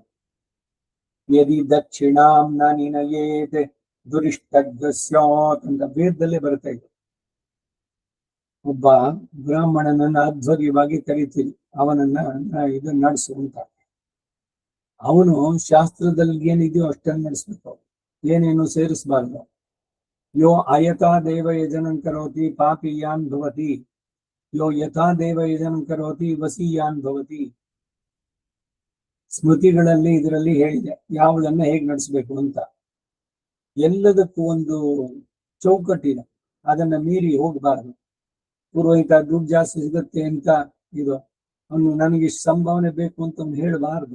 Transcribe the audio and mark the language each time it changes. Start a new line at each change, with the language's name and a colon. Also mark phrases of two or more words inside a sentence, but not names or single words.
Sanskrit: ಯದಿ ದಕ್ಷಿಣಾಂ ನ ನಿನಯೇತ್ ದುರಿಷ್ಟಗ್ರಸ್ಯಾತ್
Kannada: ಅಂತ ವೇದದಲ್ಲೇ ಬರ್ತಾ ಇದೆ. ಒಬ್ಬ ಬ್ರಾಹ್ಮಣನನ್ನ ಅಧ್ವರ್ಯವಾಗಿ ಕರೀತೀರಿ, ಅವನನ್ನ ಇದು ನಡೆಸು ಅಂತ. ಅವನು ಶಾಸ್ತ್ರದಲ್ಲಿ ಏನಿದೆಯೋ ಅಷ್ಟನ್ನು ನಡೆಸ್ಬೇಕು, ಏನೇನು ಸೇರಿಸಬಾರ್ದು.
Sanskrit: ಯೋ ಅಯಥಾ ದೇವ ಯಜನಂ ಕರೋತಿ ಪಾಪಿಯಾನ್ ಭವತಿ, ಯೋ ಯಥಾ ದೇವ ಯಜನಂ ಕರೋತಿ ವಸೀಯಾನ್ ಭವತಿ.
Kannada: ಸ್ಮೃತಿಗಳಲ್ಲಿ ಇದರಲ್ಲಿ ಹೇಳಿದೆ ಯಾವುದನ್ನ ಹೇಗೆ ನಡೆಸಬೇಕು ಅಂತ. ಎಲ್ಲದಕ್ಕೂ ಒಂದು ಚೌಕಟ್ಟಿದೆ, ಅದನ್ನ ಮೀರಿ ಹೋಗಬಾರದು. ಪುರೋಹಿತ ದುಡ್ಡು ಜಾಸ್ತಿ ಸಿಗುತ್ತೆ ಅಂತ ಇದು ಅವನು ನನಗೆ ಇಷ್ಟು ಸಂಭಾವನೆ ಬೇಕು ಅಂತ ಅವನು ಹೇಳಬಾರದು.